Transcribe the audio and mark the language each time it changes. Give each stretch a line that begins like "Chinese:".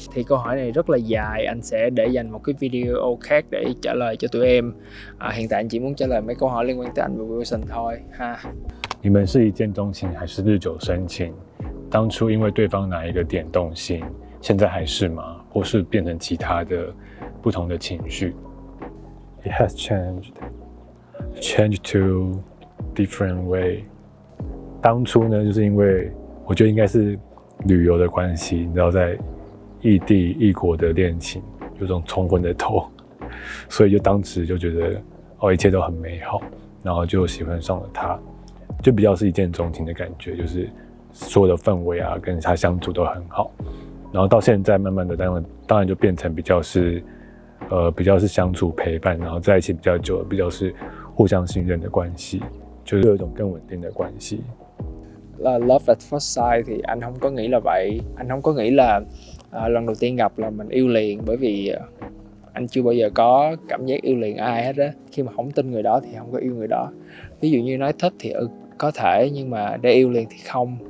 Vietnamese: Thì câu hỏi này rất là dài, anh sẽ để dành một cái video khác để trả lời cho tụi em. Hiện tại anh chỉ muốn trả lời mấy câu hỏi liên quan tới anh và Wilson thôi ha.
Chinese: 你们是一见钟情还是日久生情？当初因为对方哪一个点动心，现在还是吗？或是变成其他的不同的情绪 ？
English: It has changed to different way。
Chinese: 当初呢，就是因为我觉得应该是旅游的关系，你知道，在异地异国的恋情，有种冲昏的头，所以就当时就觉得一切都很美好，然后就喜欢上了他。就比较是一见钟情的感觉，就是所有的氛围啊，跟他相处都很好。然后到现在，慢慢的，当然就变成比较是相处陪伴，然后在一起比较久，比较是互相信任的关系，就是有一种更稳定的关系。
English: Love at first sight
Vietnamese: thì anh không có nghĩ là vậy. Anh không có nghĩ là lần đầu tiên gặp là mình yêu liền, bởi vì anh chưa bao giờ có cảm giác yêu liền ai hết á. Khi mà không tin người đó thì không có yêu người đó. Ví dụ như nói thích thì có thể, nhưng mà để yêu liền thì không.